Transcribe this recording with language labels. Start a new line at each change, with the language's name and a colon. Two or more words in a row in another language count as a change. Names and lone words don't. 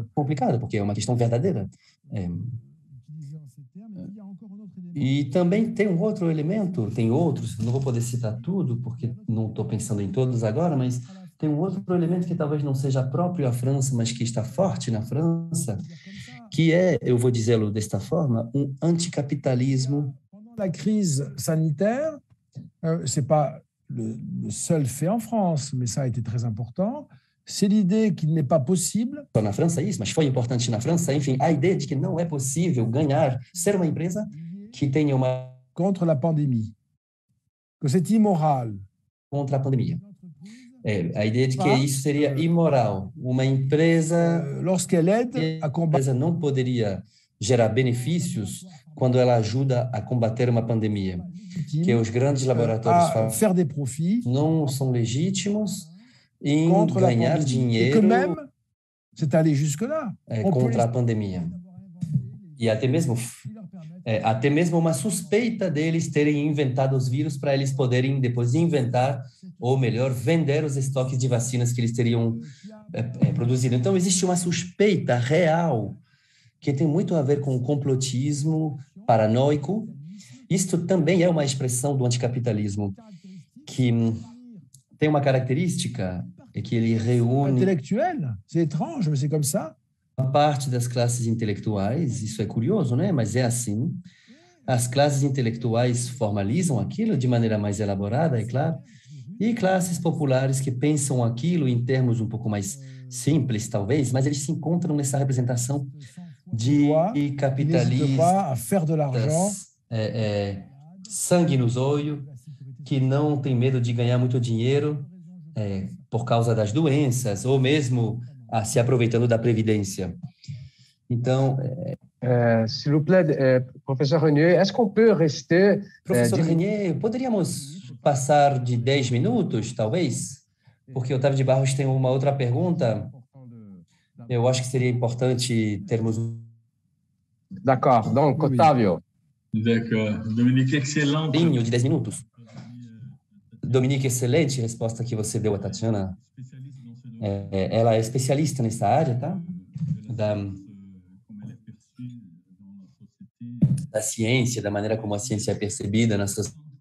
Portuguese: Complicada, porque é uma questão verdadeira. E também tem um outro elemento, tem outros, não vou poder citar tudo, porque não estou pensando em todos agora, mas tem um outro elemento que talvez não seja próprio à França, mas que está forte na França, que é, eu vou dizê-lo desta forma, um anticapitalismo.
French: La crise sanitaire, c'est pas le seul fait en France, mais ça a été très important. C'est l'idée qu'il n'est pas possible.
Portuguese: Só na França isso, mas foi importante na França, enfim, a ideia de que não é possível ser uma empresa que tenha uma
French: contre la pandémie, que c'est immoral.
Portuguese: Contra a pandemia. A ideia de que isso seria imoral. Uma empresa,
French: lorsqu'elle aide à combattre,
Portuguese: não poderia gerar benefícios quando ela ajuda a combater uma pandemia. Que os grandes laboratórios
French: faire des profits
Portuguese: não são legítimos em ganhar dinheiro.
French: Et que même, c'est allé jusque-là.
Portuguese: Contra a pandemia. E até mesmo uma suspeita deles terem inventado os vírus para eles poderem depois inventar, ou melhor, vender os estoques de vacinas que eles teriam produzido. Então, existe uma suspeita real que tem muito a ver com o complotismo paranoico. Isto também é uma expressão do anticapitalismo, que tem uma característica, é que ele reúne...
French: Intellectuel, c'est étrange, mais c'est comme ça.
Portuguese: A parte das classes intelectuais, isso é curioso, né? Mas é assim. As classes intelectuais formalizam aquilo de maneira mais elaborada, é claro, e classes populares que pensam aquilo em termos um pouco mais simples, talvez, mas eles se encontram nessa representação de capitalistas, sangue nos olhos, que não tem medo de ganhar muito dinheiro por causa das doenças, ou mesmo se aproveitando da previdência. Então,
French: s'il vous plaît, professeur Renier, est-ce qu'on peut rester...
Portuguese: Professor Renier, poderíamos passar de 10 minutos, talvez? Porque Otávio de Barros tem uma outra pergunta. Eu acho que seria importante termos...
French: D'accord, donc, Otávio. D'accord. Dominique,
Portuguese: excelente. De 10 minutos. Dominique, excelente resposta que você deu a Tatiana. Ela é especialista nessa área, tá? Da ciência, da maneira como a ciência é percebida nessas...